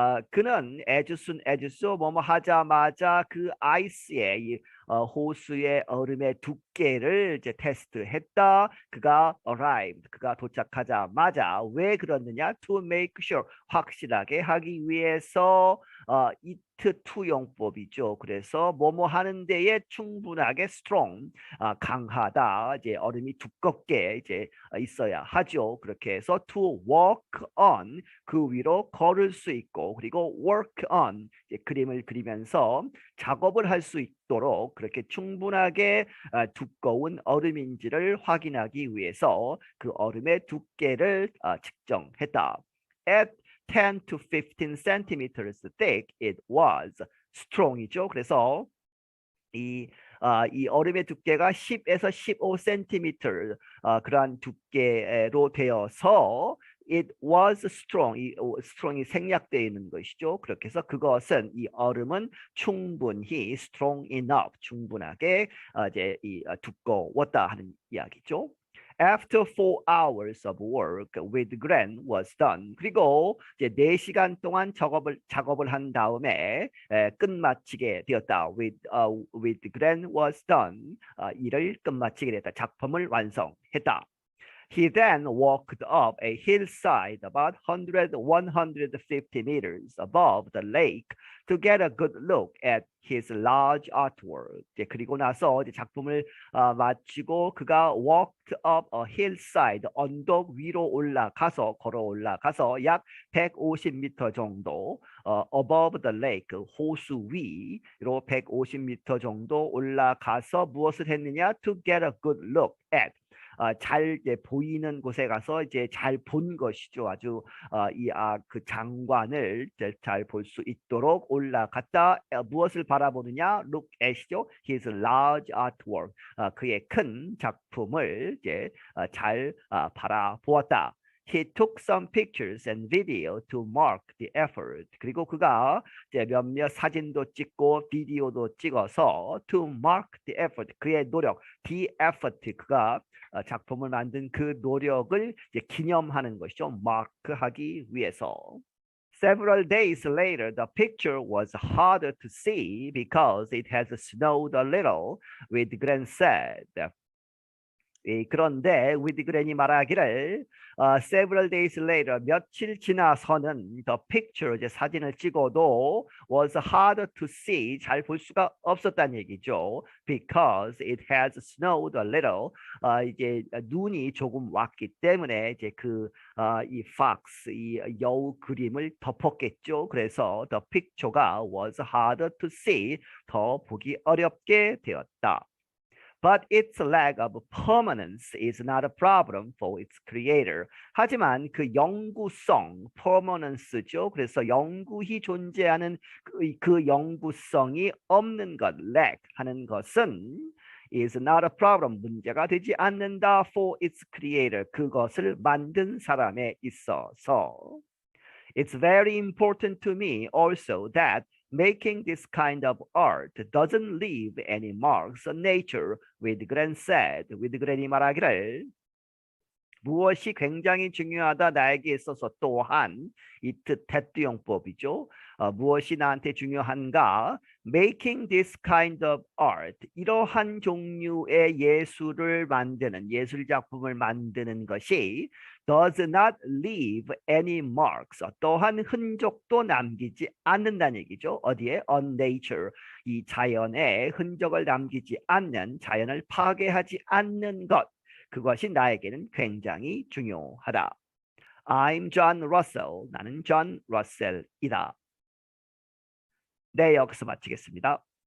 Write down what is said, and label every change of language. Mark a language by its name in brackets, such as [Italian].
[Korean] 그는 [English] as soon as [Korean] 뭐뭐 하자마자 그 아이스의 호수의 얼음의 두께를 이제 테스트했다. 그가 arrived, 그가 도착하자마자 왜 그러느냐? [English] To make sure, [Korean] 확실하게 하기 위해서 it 투용법이죠. 그래서 뭐뭐 하는 데에 충분하게 strong, 강하다. 이제 얼음이 두껍게 이제 있어야 하죠. 그렇게 해서 [English] to walk on, [Korean] 그 위로 걸을 수 있고 그리고 [English] work on, [Korean] 이제 그림을 그리면서 작업을 할 수 있도록 그렇게 충분하게 두꺼운 얼음인지를 확인하기 위해서 그 얼음의 두께를 측정했다. [English] At 10 to 15 centimeters thick, it was strong이죠. [Korean] 그래서 이 얼음의 두께가 10에서 15cm 그러한 두께로 되어서 [English] it was strong. [Korean] 이 strong이 생략되어 있는 것이죠. 그렇게 해서 그것은 이 얼음은 충분히 [English] strong enough, [Korean] 충분하게 이제 두꺼웠다 하는 이야기죠. [English] After 4 hours of work, Whitgren was done. [Korean] 그리고 이제 4시간 동안 작업을 한 다음에 끝마치게 되었다. [English] Whitgren was done. [Korean] 일을 끝마치게 됐다. 작품을 완성했다. [English] He then walked up a hillside about 150 meters above the lake to get a good look at his large artwork. [Korean] 그리고 나서 이제 작품을 마치고 그가 [English] walked up a hillside, [Korean] 언덕 위로 걸어 올라가서 약 150m 정도 [English] above the lake, [Korean] 호수 위로 150m 정도 올라가서 무엇을 했느냐? [English] To get a good look at. [Korean] 잘 보이는 곳에 가서 이제 잘 본 것이죠. 아주 그 장관을 잘 볼 수 있도록 올라갔다. 무엇을 바라보느냐? [English] Look at [Korean] 이죠. [English] His large artwork. [Korean] 그의 큰 작품을 이제 잘 바라보았다. [English] He took some pictures and video to mark the effort. [Korean] 그리고 그가 이제 몇몇 사진도 찍고 비디오도 찍어서 [English] to mark the effort. [Korean] 그의 노력, [English] the effort. [Korean] 그가 작품을 만든 그 노력을 이제 기념하는 것이죠. 마크하기 위해서. [English] Several days later, the picture was harder to see because it has snowed a little, Whitgren said. [Korean] 그런데 위드그렌이 말하기를 [English] several days later, [Korean] 며칠 지나서는 [English] the picture, [Korean] 이제 사진을 찍어도 [English] was harder to see, [Korean] 잘 볼 수가 없었다는 얘기죠. [English] Because it has snowed a little, [Korean] 이제 눈이 조금 왔기 때문에 이제 이 fox, 이 여우 그림을 덮었겠죠. 그래서 the picture가 [English] was harder to see, [Korean] 더 보기 어렵게 되었다. [English] But its lack of permanence is not a problem for its creator. [Korean] 하지만 그 영구성, permanence죠. 그래서 영구히 존재하는 그 영구성이 없는 것, lack 하는 것은 [English] is not a problem, [Korean] 문제가 되지 않는다 [English] for its creator, [Korean] 그것을 만든 사람에 있어서. [English] It's very important to me also that making this kind of art doesn't leave any marks on nature, Whitgren said. [Korean] 위드그렌이 말하기를 무엇이 굉장히 중요하다 나에게 있어서 또한 이 대투용법이죠. 무엇이 나한테 중요한가? [English] Making this kind of art, [Korean] 이러한 종류의 예술을 만드는, 예술 작품을 만드는 것이 [English] does not leave any marks. [Korean] 또한 흔적도 남기지 않는다는 얘기죠. 어디에? [English] On nature. [Korean] 이 자연에 흔적을 남기지 않는, 자연을 파괴하지 않는 것. 그것이 나에게는 굉장히 중요하다. [English] I'm John Russell. [Korean] 나는 John Russell이다. 네, 여기서 마치겠습니다.